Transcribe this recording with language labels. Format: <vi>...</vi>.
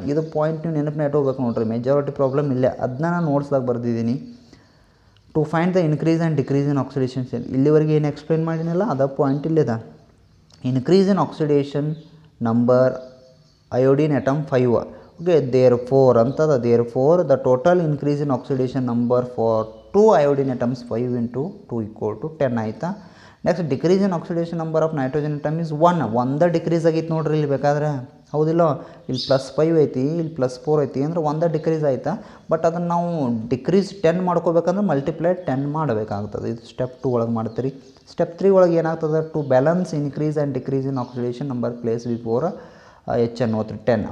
<kn>ಇದು ಪಾಯಿಂಟ್ ನೀವು ನೆನಪು ಇಟ್ಕೋಬೇಕು ನೋಡ್ರಿ. ಮೆಜಾರಿಟಿ ಪ್ರಾಬ್ಲಮ್ ಇಲ್ಲೇ, ಅದನ್ನ ನಾನು ನೋಟ್ಸ್ದಾಗ ಬರ್ದಿದ್ದೀನಿ.</kn> <en>To find the increase and decrease in oxidation.</en> <kn>ಇಲ್ಲಿವರೆಗೆ ಏನು ಎಕ್ಸ್ಪ್ಲೇನ್ ಮಾಡಿನಲ್ಲ ಅದ ಪಾಯಿಂಟ್ ಇಲ್ಲಿದೆ.</kn> <en>Increase in oxidation number iodine atom 5. Okay, therefore ಅಂತದ, therefore the total increase in oxidation number for 2 iodine atoms 5 × 2 = 10 ಆಯಿತಾ. Next decrease in oxidation number of nitrogen atom is 1.</en> <kn>ಒಂದೇ decrease ಆಗೈತೆ ನೋಡ್ರಿ ಇಲ್ಲಿ ಬೇಕಾದ್ರೆ ಹೌದಿಲ್ಲ. ಇಲ್ಲಿ +5 ಐತಿ, ಇಲ್ಲಿ +4 ಐತಿ, ಅಂದ್ರೆ ಒಂದೇ ಡಿಕ್ರೀಸ್ ಆಯ್ತಾ. ಬಟ್ ಅದನ್ನು ನಾವು ಡಿಕ್ರೀಸ್ 10 ಮಾಡ್ಕೋಬೇಕಂದ್ರೆ ಮಲ್ಟಿಪ್ಲೈ 10 ಮಾಡಬೇಕಾಗ್ತದೆ. ಇದು ಸ್ಟೆಪ್ 2 ಒಳಗೆ ಮಾಡ್ತೀರಿ. ಸ್ಟೆಪ್ 3 ಒಳಗೆ ಏನಾಗ್ತದೆ,</kn> <en>To balance increase and decrease in oxidation number place before HNO3 10.</en>